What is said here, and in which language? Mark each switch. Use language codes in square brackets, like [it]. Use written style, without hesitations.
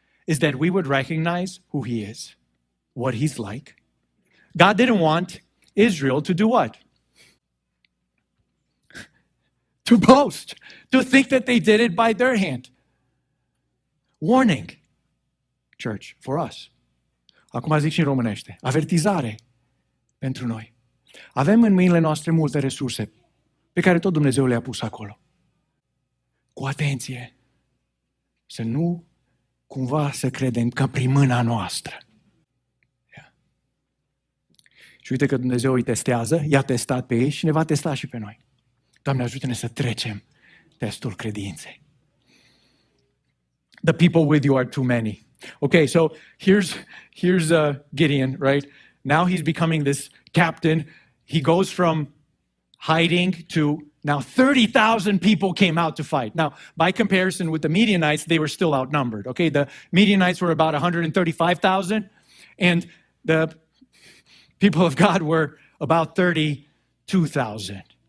[en] Is that we would recognize who he is, what he's like. God didn't want Israel to do what? To boast, to think that they did it by their hand. Warning, church, for us. [ro] Acum zic și în românește. Avertizare pentru noi. Avem în mâinile noastre multe resurse pe care tot Dumnezeu le-a pus acolo. Cu atenție, să nu cumva să credem că prin mâna noastră. [en] Yeah. [ro] Și uite că Dumnezeu îi testează, i-a testat pe ei și ne va testa și pe noi. Doamne, ajută-ne să trecem testul credinței. [en] The people with you are too many. Okay, so here's Gideon, right? Now he's becoming this captain. He goes from hiding to now 30,000 people came out to fight. Now, by comparison with the Midianites, they were still outnumbered. Okay, the Midianites were about 135,000, and the people of God were about 32,000.